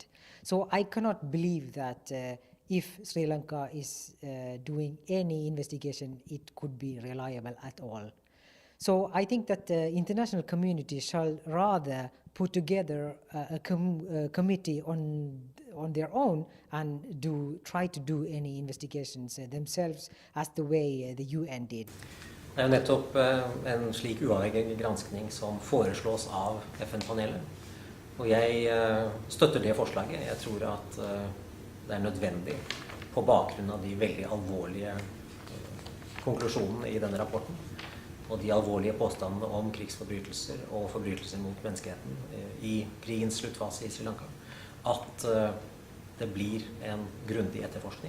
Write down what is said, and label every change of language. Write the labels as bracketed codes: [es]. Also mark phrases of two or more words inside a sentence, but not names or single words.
[en] So I cannot believe that if Sri Lanka is doing any investigation, it could be reliable at all. So I think that the international community shall rather put together a committee on their own and try to do any investigations themselves as the way the UN did. [no] Det er jo nettopp en slik uavhengig granskning som foreslås av FN-panelet. Og jeg støtter det forslaget. Jeg tror at det er nødvendig på bakgrunn av de veldig alvorlige konklusjonene i denne rapporten, og de alvorlige påstandene om krigsforbrytelser og forbrytelser mot menneskeheten i krigens sluttfase i Sri Lanka, at det blir en grundig etterforskning.